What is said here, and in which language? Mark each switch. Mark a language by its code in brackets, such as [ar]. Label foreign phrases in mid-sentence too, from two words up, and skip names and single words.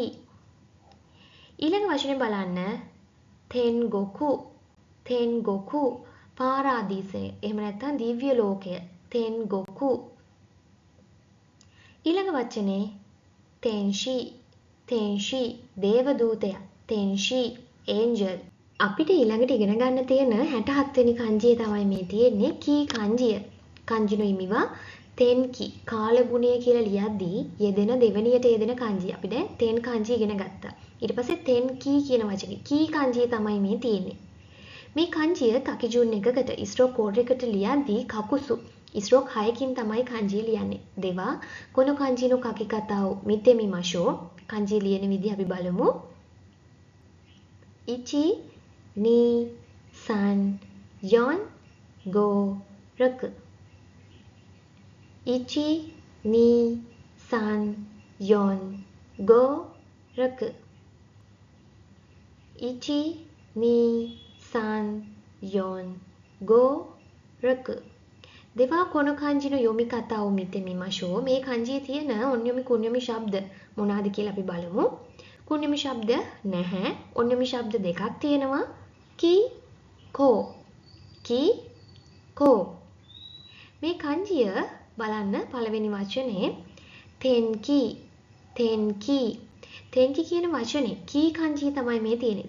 [si] ඊළඟ වචනේ බලන්න තෙන්ගොකු පාරාදීසය එහෙම නැත්නම් දිව්‍ය ලෝකය තෙන්ගොකු. ඊළඟ වචනේ තෙන්ෂි දේවදූතයා තෙන්ෂි ඒන්ජල්. අපිට ඊළඟට ඉගෙන ගන්න තියෙන 67 වෙනි kanjiය තමයි මේ තියෙන්නේ කී kanjiය. [ja] 漢字の 意味は [si] තෙන්කි කාලගුණය කියලා ලියද්දී යෙදෙන දෙවෙනියට යෙදෙන kanji. අපි දැන් තෙන් kanji ඉගෙන ගත්තා. ඊට පස්සේ තෙන්කි කියන වචනේ කී kanji තමයි මේ තියෙන්නේ. මේ kanjiය කකිජුන් එකකට [en] stroke order [si] එකට ලියද්දී කකුසු stroke 6කින් තමයි kanji ලියන්නේ. [ja] では この 漢字の 書き方を 見てみましょう. [si] kanji ලියන විදිහ අපි බලමු. 1 2 3 4 5 6 1 2 3 4 5 6 1 2 3 4 5 6. [ja] では この 漢字の 読み方を 見てみましょう. [si] මේ kanjiයේ තියෙන ඔන්යොමි කුණ්‍යොමි ශබ්ද මොනවාද කියලා අපි බලමු. කුණ්‍යොමි ශබ්ද නැහැ. ඔන්යොමි ශබ්ද දෙකක් තියෙනවා. [ja] キ コ. [si] මේ kanjiය බලන්න පළවෙනි වචනේ තෙන්කි කියන වචනේ කී kanji තමයි මේ තියෙන්නේ.